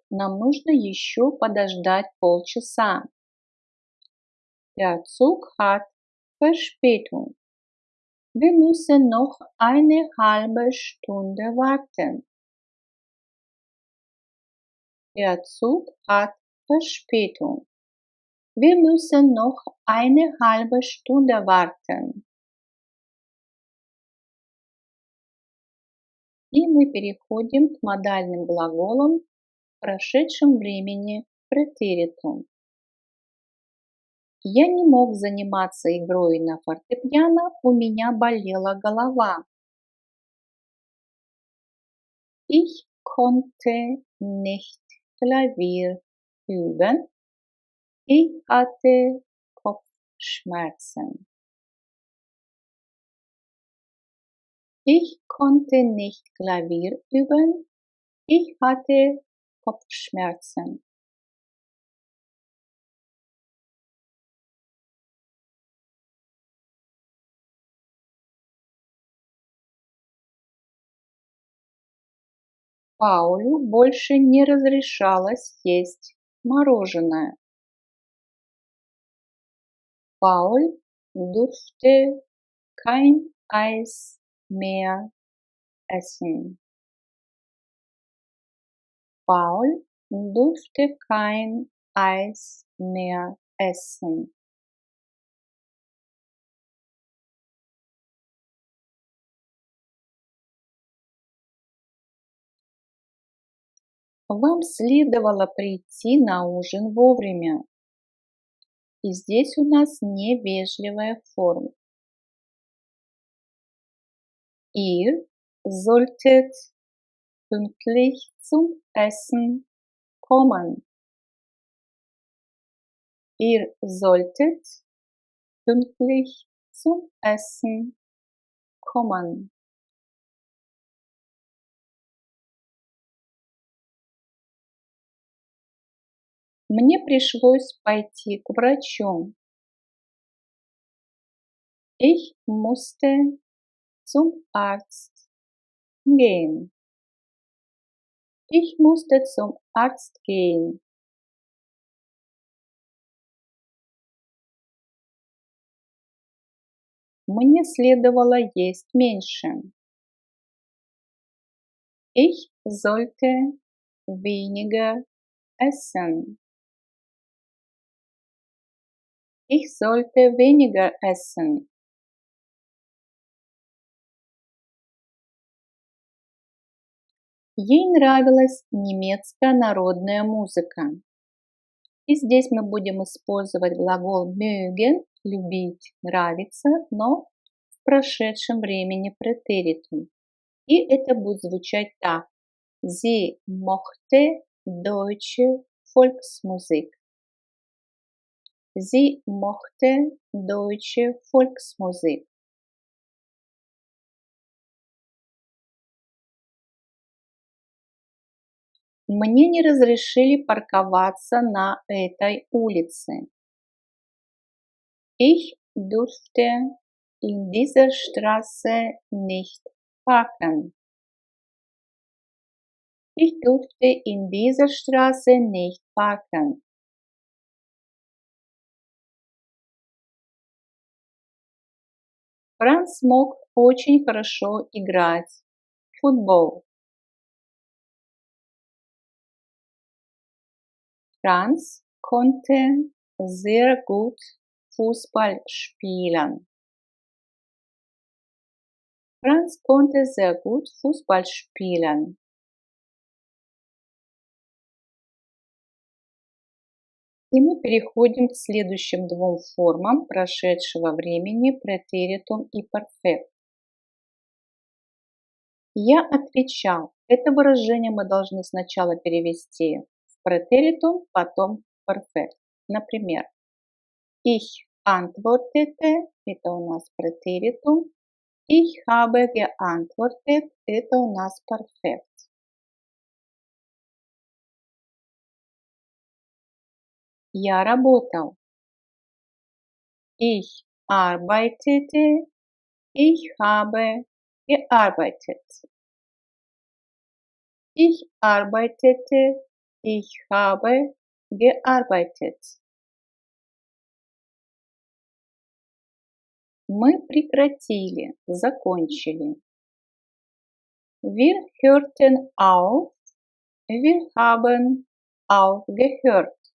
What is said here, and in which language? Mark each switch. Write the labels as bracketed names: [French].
[Russian] Нам нужно еще подождать полчаса. [German] Der Zug hat Verspätung. Wir müssen noch eine halbe Stunde warten. Der Zug hat Verspätung. Wir müssen noch eine halbe Stunde warten. [Russian] И мы переходим к модальным глаголам в прошедшем времени претеритум. Я не мог заниматься игрой на фортепиано, у меня болела голова. [German] Ich konnte nicht Klavier üben, ich hatte Kopfschmerzen. Ich konnte nicht Klavier üben, ich hatte Kopfschmerzen. [Russian] Паулю больше не разрешалось есть мороженое. [German] Paul durfte kein Eis mehr essen. Paul durfte kein Eis mehr essen. [Russian] Вам следовало прийти на ужин вовремя. И здесь у нас невежливая форма. [German] Ihr solltet pünktlich zum Essen kommen. Ihr solltet pünktlich zum Essen kommen. [Russian] Мне пришлось пойти к врачу. [German] Ich musste zum Arzt gehen. Ich musste zum Arzt gehen. [Russian] Мне следовало есть меньше. [German] Ich sollte weniger essen. Ich sollte weniger essen. [Russian] Ей нравилась немецкая народная музыка. И здесь мы будем использовать глагол mögen, любить, нравиться, но в прошедшем времени претеритум. И это будет звучать так. [German] Sie mochte deutsche Volksmusik. Sie mochte deutsche Volksmusik. [Russian] Мне не разрешили парковаться на этой улице. [German] Ich durfte in dieser Straße nicht parken. Ich durfte in dieser Straße nicht parken. [Russian] Франц мог очень хорошо играть в футбол. [German] Franz konnte sehr gut Fußball spielen. Franz konnte sehr gut Fußball spielen. [Russian] И мы переходим к следующим двум формам прошедшего времени претеритум и перфект. Я отвечал. Это выражение мы должны сначала перевести в претеритум, потом в перфект. Например, [German] ich antwortete, [Russian] это у нас претеритум, [German] ich habe geantwortet, [Russian] это у нас перфект. Я работал. [German] Ich arbeitete, ich habe gearbeitet. Ich arbeitete, ich habe gearbeitet. [Russian] Мы прекратили, закончили. [German] Wir hörten auf, wir haben aufgehört.